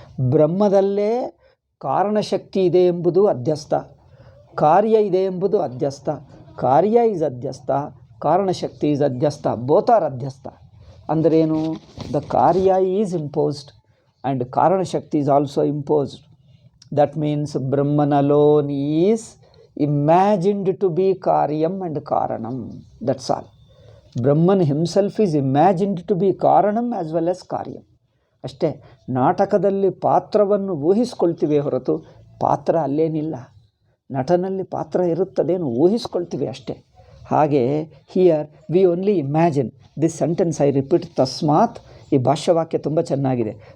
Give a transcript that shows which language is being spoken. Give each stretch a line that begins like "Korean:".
Kannada: ಬ್ರಹ್ಮದಲ್ಲೇ ಕಾರಣಶಕ್ತಿ ಇದೆ ಎಂಬುದು ಅಧ್ಯಸ್ಥ, ಕಾರ್ಯ ಇದೆ ಎಂಬುದು ಅಧ್ಯಸ್ಥ.
English: Karya is adhyastha, karanashakti is adhyastha, both are adhyastha.
Kannada: ಅಂದರೇನು?
English: The karya is imposed and karanashakti is also imposed. That means Brahman alone is imagined to be karyam and karanam. That's all. Brahman himself is imagined to be karanam as well as karyam.
Kannada: ಅಷ್ಟೇ. ನಾಟಕದಲ್ಲಿ ಪಾತ್ರವನ್ನು ಊಹಿಸ್ಕೊಳ್ತೀವಿ ಹೊರತು ಪಾತ್ರ ಅಲ್ಲೇನಿಲ್ಲ. ನಟನಲ್ಲಿ ಪಾತ್ರ ಇರುತ್ತದೇನು ಊಹಿಸ್ಕೊಳ್ತೀವಿ ಅಷ್ಟೇ. ಹಾಗೆ
English: Here we only imagine. This sentence I repeat.
Kannada: ತಸ್ಮಾತ್, ಈ ಭಾಷ್ಯವಾಕ್ಯ ತುಂಬ ಚೆನ್ನಾಗಿದೆ.